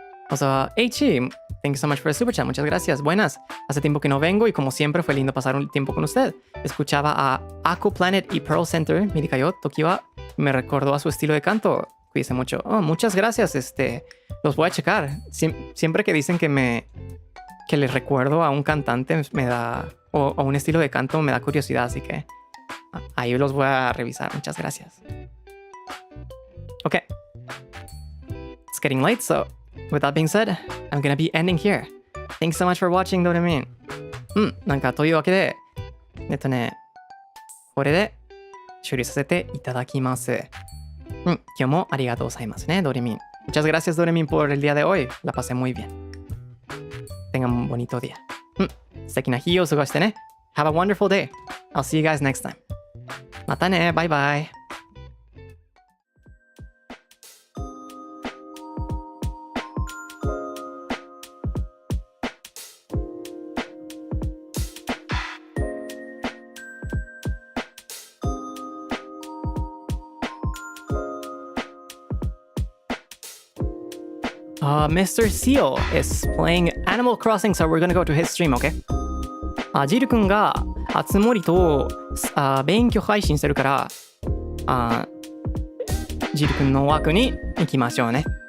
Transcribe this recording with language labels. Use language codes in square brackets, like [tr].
[en] Also, HE, thank you so much for the super chat. [es] Muchas gracias. Buenas. Hace tiempo que no vengo y como siempre fue lindo pasar un tiempo con usted. Escuchaba a Aqua Planet y Pearl Center, Midikayo Tokiwa, y me recordó a su estilo de canto. Cuídense mucho. Oh, muchas gracias. Los voy a checar. Siempre que dicen que les recuerdo a un cantante me da, o a un estilo de canto me da curiosidad, así que ahí los voy a revisar. Muchas gracias. Okay. [en] It's getting late, so with that being said, I'm gonna be ending here. Thanks so much for watching,どれみん。 [ja] なんかというわけで、これで終了させていただきます。今日もありがとうございますね、どれみん。 [es] Muchas gracias, どれみん, por el día de hoy. La pasé muy bien. Tengan un bonito día. [ja] 素敵な日を過ごしてね。 [en] Have a wonderful day. I'll see you guys next time. [ja] またね、バイバイ。 [en] Mr. Seal is playing Animal Crossing, so we're gonna go to his stream, okay? [ja] ジル君があつ森と勉強配信してるからジル君の枠に行きましょうね。